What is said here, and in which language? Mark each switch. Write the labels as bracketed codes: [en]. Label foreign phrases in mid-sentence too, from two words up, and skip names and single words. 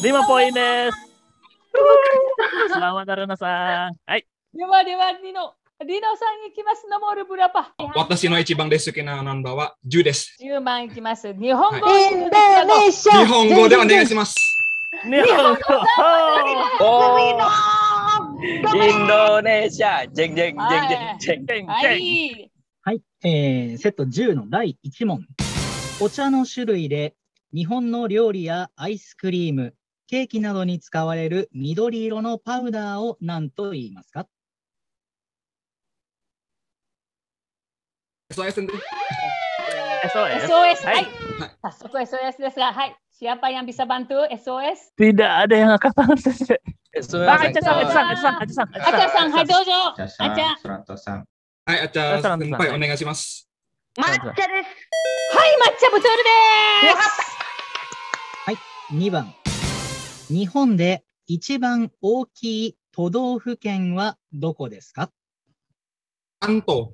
[ja] リマポイントです。Selamat Haruna-san。はい。ではリノ。 リノさんいきます。残るberapa? 私の一番大好きなナンバーは10です。 10番いきます。日本語、インドネシア。日本語でお願いします。日本語。 Indonesia, jeng jeng jeng jeng jeng. はい。はい、セット10の第1問。お茶の種類で日本の料理やアイスクリーム、ケーキなどに使われる緑色のパウダーを何と言いますか？ SOS SOS. [id] Hai. Masuk ke SOS [ja] ですが、はい。 [id] Siapa yang bisa bantu SOS? Tidak ada yang angkat tangan. SOS. [ja] Acha-san, hai dozo. Acha. はい、先輩お願いします。抹茶です。はい、抹茶ボトルです。はい、2番。日本で一番大きい都道府県はどこですか？関東。